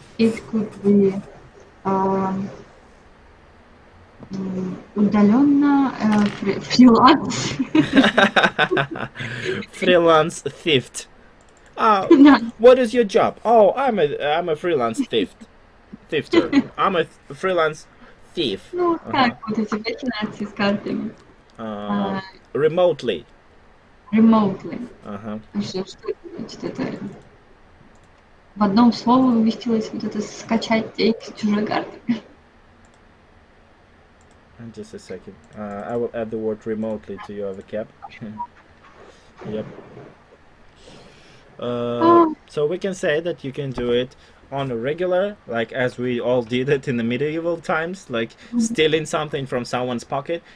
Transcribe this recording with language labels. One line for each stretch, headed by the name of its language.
English: It could be
Russian: удаленно
English: freelance. Freelance theft.
Russian: Да.
English: What is your job? Oh, I'm a freelance thefter. I'm a freelance thief.
Russian: Ну, так, вот эти вакцинации с картами.
English: Remotely. Remotely.
Russian: Ага. Что это значит? Это в одном слове уместилось вот это скачать деньги с чужой карты.
English: Just a second. I will add the word remotely to your vocab. Yep. So we can say that you can do it on a regular, like as we all did it in the medieval times, like stealing something from someone's pocket.